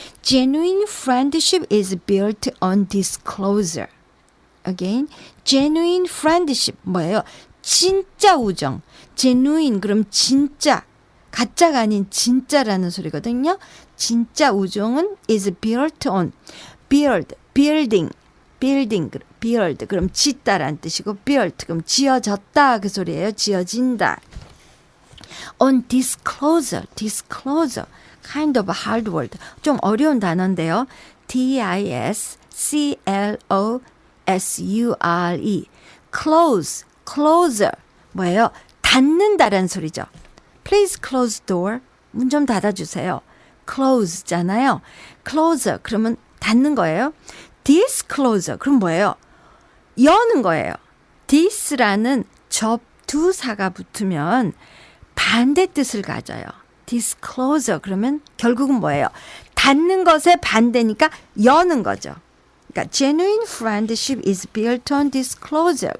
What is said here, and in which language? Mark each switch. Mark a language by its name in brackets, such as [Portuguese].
[English] Genuine friendship is built on disclosure. Again, genuine friendship. [Korean] 뭐예요? 진짜 우정. genuine 그럼 진짜. 가짜가 아닌 진짜라는 소리거든요. 진짜 우정은 [English] is built on. build, building. building, build. [Korean] 그럼 짓다란 뜻이고 built. 그럼 지어졌다. 그 소리예요. 지어진다. [English] On disclosure, disclosure, kind of hard word. [Korean] 좀 어려운 단어인데요. D-I-S-C-L-O-S-U-R-E. close, closer. 뭐예요? 닫는다라는 소리죠. [English] Please close door. [Korean] 문 좀 닫아주세요. close잖아요. closer, 그러면 닫는 거예요. disclosure, 그럼 뭐예요? 여는 거예요. this라는 접두사가 붙으면 반대 뜻을 가져요. disclosure 그러면 결국은 뭐예요? 닫는 것의 반대니까 여는 거죠. [English] 그러니까 genuine friendship is built on disclosure.